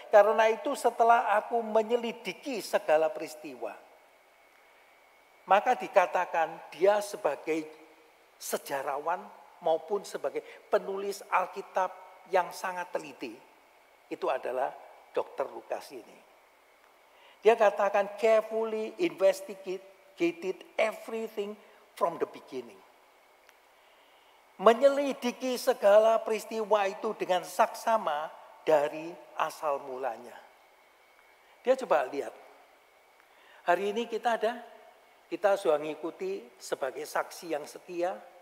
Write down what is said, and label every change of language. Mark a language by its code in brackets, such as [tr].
[id] Karena itu setelah aku menyelidiki segala peristiwa, maka dikatakan dia sebagai sejarawan maupun sebagai penulis Alkitab yang sangat teliti. Itu adalah Dr. Lukas ini. Dia katakan [en] carefully investigated everything from the beginning. [id] Menyelidiki segala peristiwa itu dengan saksama dari asal mulanya. Dia coba lihat. Hari ini kita sudah mengikuti sebagai saksi yang setia.